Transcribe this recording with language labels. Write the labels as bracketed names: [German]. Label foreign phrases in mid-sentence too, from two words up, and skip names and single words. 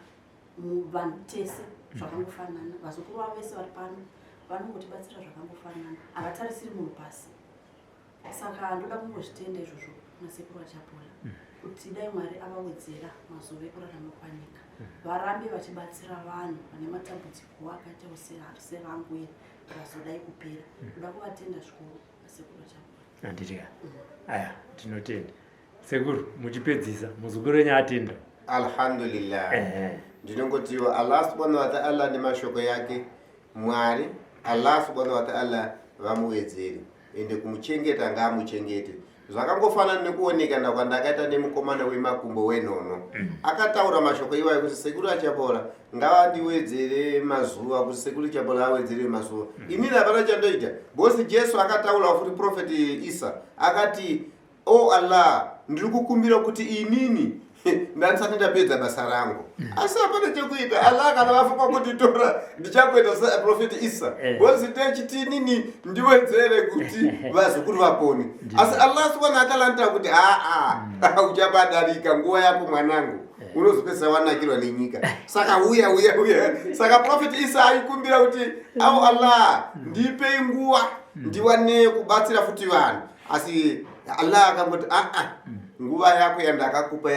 [Shona] vanhu tese zvakangofanana vazukuru vavo vese vari pano vanongotibatsira zvakangofanana havatarisiri munhu pasi saka ndoda kungozvitenda izvozvo nasekuru achapola kuti dai mwari avawedzera mazuva ekurarama kwanyika varambe vachibatsira vanhu vane matambudziko akaita serangu iri razodai kupera ndoda kuvatenda zvikuru nasekuru achapola handitika aya tinotenda sekuru muchipedzisa muzukuru wenyu atenda alhamdulillah ndinongotiwa [Arabic] الله سبحانه وتعالى [Shona] nemashoko yake mwari [Arabic] الله سبحانه وتعالى [Shona] vamuwedzere ende kumuchengeta ngaamuchengete zvakangofanana nekuoneka ndakwandakaita nemukomana wemakumbo wenono akataura mashoko iwayo kuti sekuru achapola ngavandiwedzere mazuva kuti sekuru achapola awedzere mazuva inini hapana chandoita bosi Jesu akataura futi profeti Isa akati Allah ndiri kukumbira kuti inini ndanisati ndapedza basa rangu asi hapana chekuita Allah kana vafunga kuti tora ndichakuita saprofeti Isa bosi techiti nini ndiwedzere kuti vazukuru vapone asi [Arabic] الله سبحانه وتعالى [Shona] anata kuti uchabadarika nguva yako mwanangu unozopesa wanakirwa nenyika saka uya saka profeti Isa aikumbira kuti Allah ndipe nguva ndiwane kubatsira futi vanhu asi Allah akangoti nguva yako yandakakupa